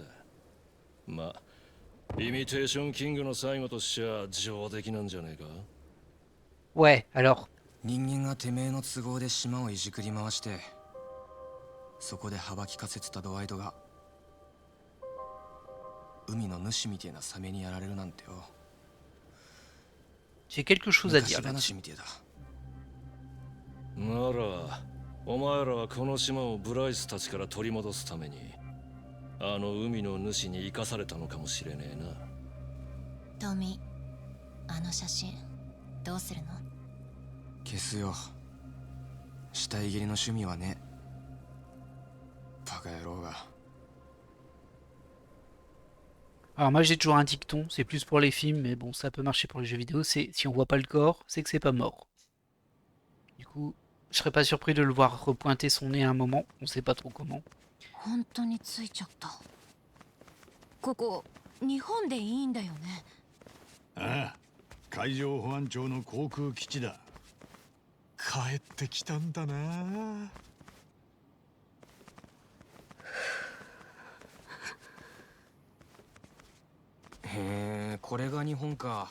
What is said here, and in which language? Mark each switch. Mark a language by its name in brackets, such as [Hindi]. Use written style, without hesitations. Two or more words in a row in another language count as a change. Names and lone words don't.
[Japanese] まあイミテーションキングの最後としちゃ上出来なんじゃねえか。 [French] Ouais, alors. [Japanese] 人間がてめえの都合で島をいじくり回して、そこで幅利かせてたドワイトが海の主みてえなサメにやられるなんてよ。 [French] J'ai quelque chose à dire [Japanese] 昔 là. 話みてえだ。ならお前らはこの島をブライスたちから取り戻すためにあの海の主に生かされたのかもしれねえな。トミー、あの写真どうするの？消すよ。死体切りの趣味はね。バカ野郎が。 [French] Alors moi j'ai toujours un dicton, c'est plus pour les films, mais bon ça peut marcher pour les jeux vidéo, c'est si on voit pas le corps, c'est que c'est pas mort. Du coup, je serais pas surpris de le voir repointer son nez à un moment, on sait pas trop comment. [Japanese] 本当についちゃった。ここ日本でいいんだよね。ああ、海上保安庁の航空基地だ。帰ってきたんだな。へえ、これが日本か。